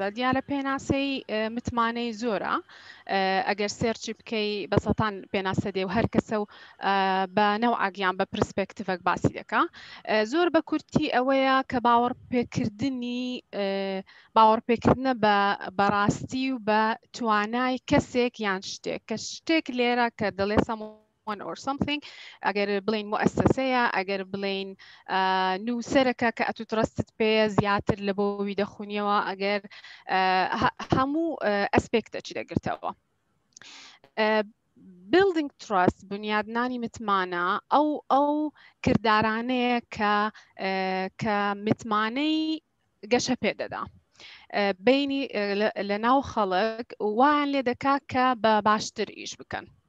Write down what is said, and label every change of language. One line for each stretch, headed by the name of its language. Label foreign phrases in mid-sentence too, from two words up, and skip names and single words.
Central Kurdish: دیارە پێناسەی متمانەی زۆرە، ئەگەر سێرچی بکەی بەسەتان پێناسە دێ و هەر کەسە و بە نەوعاگیان بە پرسپێکتیڤەک باسی دەکا. زۆر بە کورتی ئەوەیە کە باوەڕپێکردنە بەڕاستی و بە توانای کەسێک یان شتێک، کە شتێک لێرە کە دەڵێ
English: one or something،
Central Kurdish: ئەگەر بڵین مؤسسەیە، ئەگەر بڵین نووسەرەکە کە ئەتو ترستت پێ زیاتر لە بۆوی دەخونیەوە، ئەگەر هەموو ئەسپێکتەچی دەگرتەوە.
English: Building Trust
Central Kurdish: بنیادنانی متمانە ئەو کردارانەیە کە متمانەی گەشە پێدەدا بینی لە ناو خەڵک وایان لێ دەکا کە بە باشتر ئیش بکەن.